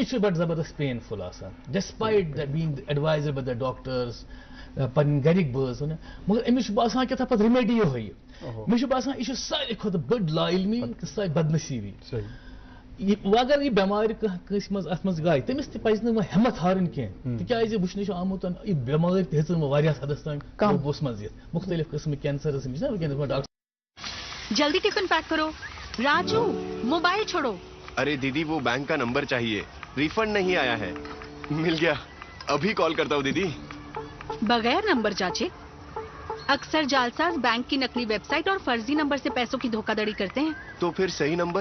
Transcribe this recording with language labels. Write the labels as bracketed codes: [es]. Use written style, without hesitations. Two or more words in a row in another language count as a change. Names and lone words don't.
[ks] چھُ بڑٕ زبردست پینفُل آسان [en] despite being advised by the doctors [ks] پنٕنۍ گرِکۍ بٲژ مگر أمِس چھُ باسان کیٛاہ تھا پتہٕ ریمِڈی یِہوٚے مےٚ چھُ باسان یہِ چھُ ساروی کھۄتہٕ بٔڑ لا علمی تہٕ سۄ بدنصیٖبی اگر یہِ بٮ۪مارِ کٲنٛسہِ منٛز اَتھ منٛز گاے تٔمِس تہِ پَزِ نہٕ وۄنۍ ہٮ۪مت ہارٕنۍ کینٛہہ تِکیٛازِ وٕچھنہٕ چھُ آمُت یہِ بٮ۪مٲرۍ تہِ ہیٚژٕن وۄنۍ واریاہ حدس تام قوبوٗوس منٛز یِتھ مُختٔلِف قٕسمٕکۍ کینسرس یِم چھِ نا وٕنکٮ۪نس ڈاکٹر [ur] جلدی ٹفن پیک کرو راجو موبائل چھوڑو ارے دیدی وہ بینک کا نمبر چاہیے ریفنڈ نہیں آیا ہے مل گیا ابھی کال کرتا ہوں دیدی بغیر نمبر جانچے اکثر جعلساز بینک کی نقلی ویب سائٹ اور فرضی نمبر سے پیسوں کی دھوکہ دھڑی کرتے ہیں تو پھر صحیح نمبر